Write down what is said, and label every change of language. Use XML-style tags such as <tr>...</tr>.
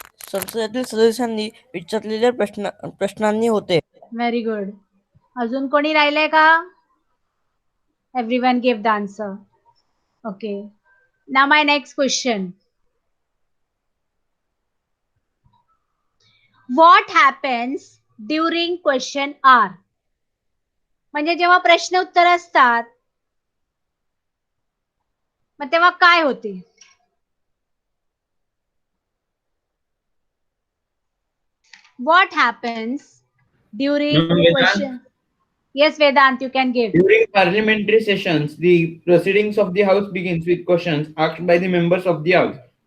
<mr>संसदेतील सदस्यांनी विचारलेल्या प्रश्नांनी होते.</mr> <en>Very good.</en> <mr>अजून कोणी राहिलंय का?</mr> <en>Everyone gave the answer. Okay. Now my next question. What happens during question hour?</en> <mr>म्हणजे जेव्हा प्रश्न उत्तर असतात मग तेव्हा काय होते?</mr> <en>What happens during question? Yes, Vedant, you can give. During parliamentary sessions, the proceedings of the House begins with questions asked by the members of the House.</en>